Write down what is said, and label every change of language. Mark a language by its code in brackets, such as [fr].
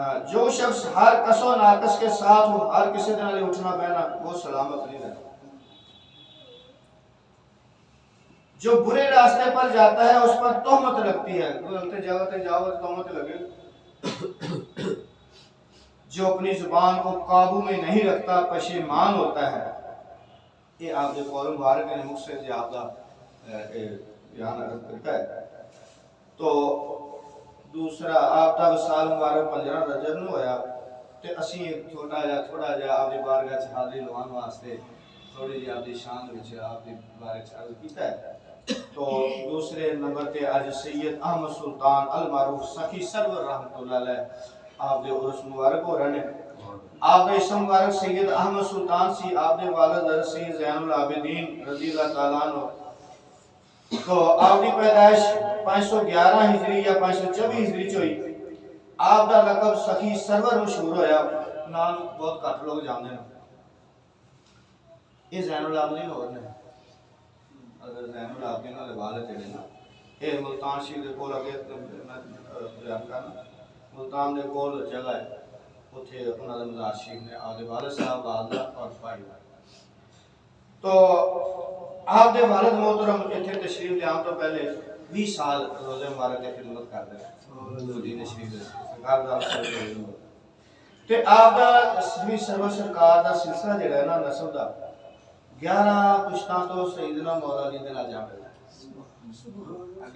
[ur] جو شخص ہر کس و ناقص کے ساتھ ہو ہر کسی دن علی اٹھنا بینا وہ سلامت نہیں رہتا۔ جو برے راستے پر جاتا ہے اس پر تہمت لگتی ہے، غلطے جاؤ تہمت لگے۔ جو اپنی زبان کو قابو میں نہیں رکھتا پشیمان ہوتا ہے۔ یہ آپ کے قول مبارک نے مقصد جی آپ کا بیان عرض کرتا ہے. [pa] تو دوسرا آپ دا وصال مبارک 15 رجب نو ہویا تے اسی تھوڑا جا آپ دی بارگاہ چ حاضری لوان واسطے تھوڑی جی آپ دی شان وچ آپ دی بارے چ عرض کیتا ہے. تو دوسرے نمبر تے اج سید احمد سلطان المعروف سخی سرور رحمۃ اللہ علیہ آپ دے عرس مبارک ہو رہے ہیں. آپ دے اسم مبارک سید احمد سلطان سی. آپ دے والد حضرت سید زین العابدین رضی اللہ تعالیٰ عنہ. تو آپ دی پیدائش 511 ہجری یا 524 ہجری چ ہوئی. آپ دا لقب سخی سرور مشہور ہویا. [ur] نام بہت گھٹ لوگ جانتے ہیں. یہ زین العابدین ہو رہے ہیں. [pa] اگر زین العابدین والے والد جڑے نا یہ ملتان شریف دے کول اگے بیان کرنا ملتان دے کول جگہ ہے اتھے انہاں دے مزار شریف نے آپ دے والد صاحب والدہ اور بھائی. تو آپ دے والد محترم اتھے تشریف لے آن تو پہلے 20 سال [ur] روزے مبارک کی خدمت کرتے ہیں [pa] مدینہ شریف دے سرکار دا تے آپ دا سوی سرور سرکار دا سلسلہ جڑا ہے نا نسب دا 11 پشتاں تو سیدنا مولا علی دے نال جا ملدا ہے.